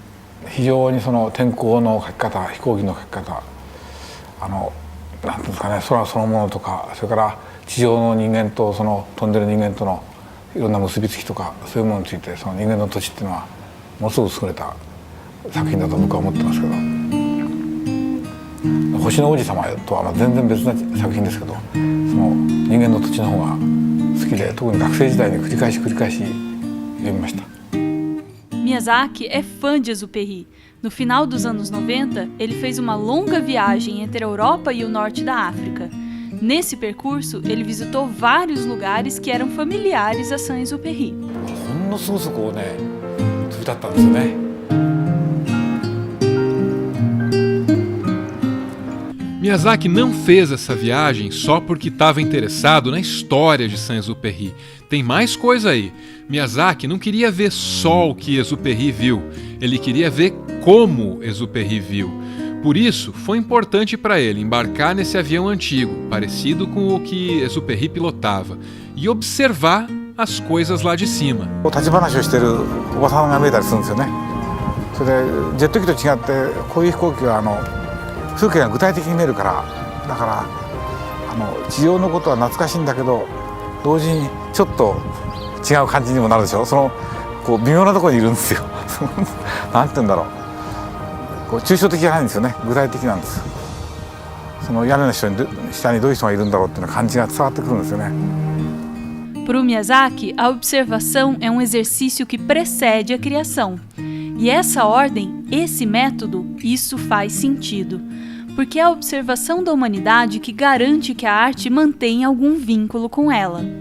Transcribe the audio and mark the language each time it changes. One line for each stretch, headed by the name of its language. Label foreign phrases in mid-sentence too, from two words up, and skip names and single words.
Japanese: 非常に天候の書き方、飛行機の書き方、なんていうんですかね、空そのものとか、それから地上の人間と飛んでる人間とのいろんな結びつきとか、そういうものについて人間の土地っていうのはものすごく優れた作品だと僕は思ってますけど、星の王子様とは全然別な作品ですけど、人間の土地の方が好ききで、特に学生時代に繰り返し読みました。
Portuguese: Miyazaki é fã de Exupéry. No final dos anos 90, ele fez uma longa viagem entre a Europa e o norte da África. Nesse percurso, ele visitou vários lugares que eram familiares a Saint-Exupéry.
Japanese: ほんのすごくね、飛び立ったんですよね。
Portuguese: Miyazaki não fez essa viagem só porque estava interessado na história de Saint-Exupéry. Tem mais coisa aí. Miyazaki não queria ver só o que Exupéry viu, ele queria ver como Exupéry viu. Por isso, foi importante para ele embarcar nesse avião antigo, parecido com o que Exupéry pilotava, e observar as coisas lá de cima.
Japanese: 立ち話をしてるおばさんが見えたりするんですよね。それでジェット機と違ってこういう飛行機は風景が具体的に見えるから、だから地上のことは懐かしいんだけど同時にちょっと違う感じにもなるでしょ。こう微妙なところにいるんですよ。なんて言うんだろう。こう抽象的じゃないんですよね。具体的なんです。その屋根の下にどういう人がいるんだろうっていう感じが伝わってくるんですよね。
Portuguese: Para o Miyazaki, a observação é um exercício que precede a criação. E essa ordem, esse método, isso faz sentido. Porque é a observação da humanidade que garante que a arte mantém algum vínculo com ela.